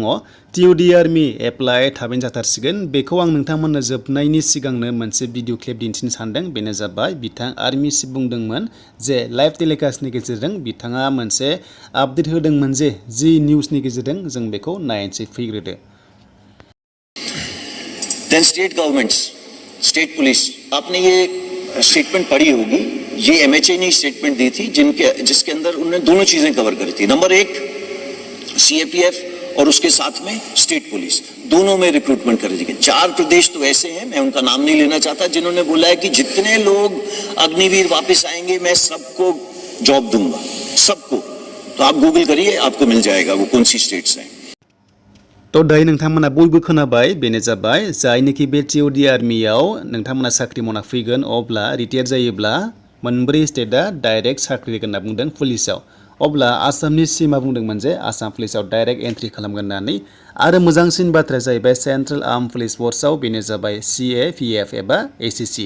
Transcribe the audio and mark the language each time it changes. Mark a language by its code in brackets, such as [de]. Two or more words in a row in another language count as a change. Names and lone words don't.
[brx] TOD [en] army apply [brx] थाबैनो जाथारसिगोन। बेखौ आं नोंथांमोननो जोबनायनि सिगांनो मोनसे भिडिअ क्लिप दिन्थिनो सानदों। बेनो जाबाय बिथां आर्मि चिफ बुंदोंमोन जे [en] live telecast [brx] गेजेरजों बिथाङा मोनसे आपडेट होदोंमोन जे जि निउसनि गेजेरजों जों बेखौ नायनोसै फैग्रोदो। [en] Then state governments, state police, [hi] आपने ये स्टेटमेंट पढ़ी होगी। ये MHA ने स्टेटमेंट दी थी जिसके अंदर उन्होंने दोनों चीजें कवर करी थी। नंबर एक, CAPF और उसके साथ में [en] state police [hi] दोनों में रिक्रूटमेंट कर दी। 4 प्रदेश तो ऐसे हैं, मैं उनका नाम नहीं लेना चाहता, जिन्होंने बोला है कि जितने लोग अग्निवीर वापस आएंगे मैं सबको जॉब दूंगा, सबको। तो आप गूगल करिए, आपको मिल जाएगा वो कौन सी स्टेट्स हैं। [brx] तो दायो नोंथांमोना बयबो खोनाबाय, बेनो जाबाय जायनोखि बे TOD आर्मियाव नोंथांमोना साख्रि मावना फैगोन अब्ला रिटायार जायोब्ला मोनब्रै स्टेटआ डाइरेक्ट साख्रि होगोन होनना बुंदों पुलिसाव। अब्ला आसामनि सिमा बुंदोंमोन जे आसाम पुलिसाव [en] direct entry [brx] खालामगोन होननानै। आरो मोजांसिन बाथ्राया जाहैबाय सेन्ट्रेल आर्म पुलिस फर्सआव, बेनो जाबाय CAPF एबा ACC।